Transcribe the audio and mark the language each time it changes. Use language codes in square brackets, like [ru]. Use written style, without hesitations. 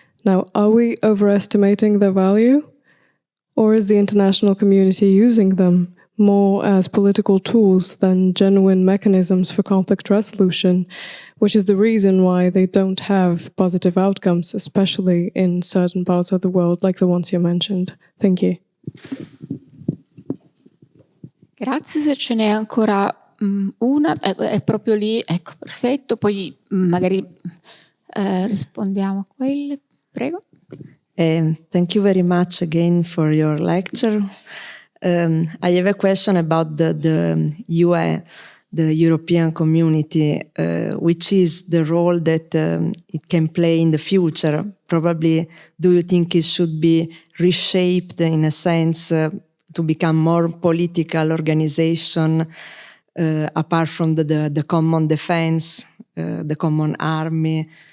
[en] Now, are we overestimating their value? Or is the international community using them more as political tools than genuine mechanisms for conflict resolution, which is the reason why they don't have positive outcomes, especially in certain parts of the world, like the ones you mentioned? Thank you. [it] Grazie, se ce n'è ancora una, è proprio lì, ecco, perfetto, poi magari rispondiamo a quelle, prego. [en] Thank you very much again for your lecture. I have a question about the UE, the European community, which is the role that it can play in the future. Probably, do you think it should be reshaped in a sense to become more political organization apart from the common defense, the common army?